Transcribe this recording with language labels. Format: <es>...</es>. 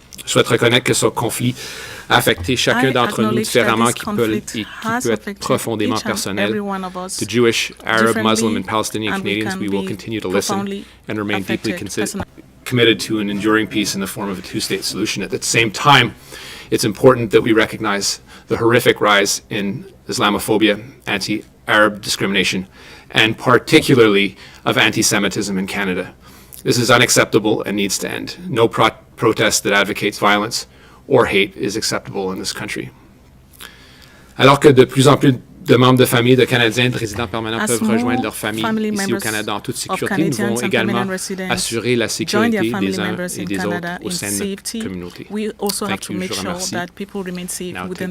<fr>Je souhaite reconnaître que ce conflit a affecté chacun d'entre nous différemment qui peut être profondément personnel.</fr> <en>To Jewish, Arab, Muslim, and Palestinian Canadians, we will continue to listen and remain deeply committed to an enduring peace in the form of a two-state solution. At the same time, it's important that we recognize the horrific rise in Islamophobia, anti-Arab discrimination, and particularly of anti-Semitism in Canada. This is unacceptable and needs to end. No protest that advocates violence or hate is acceptable in this country.</en> <fr>Alors que de plus en plus de membres de famille de Canadiens de résidents permanents peuvent rejoindre leur famille ici au Canada en toute sécurité, nous devons également assurer la sécurité des uns et des autres au sein de notre communauté.</fr> <en>Thank you.</en> <fr>Je vous remercie.</fr> <en>Now,</en>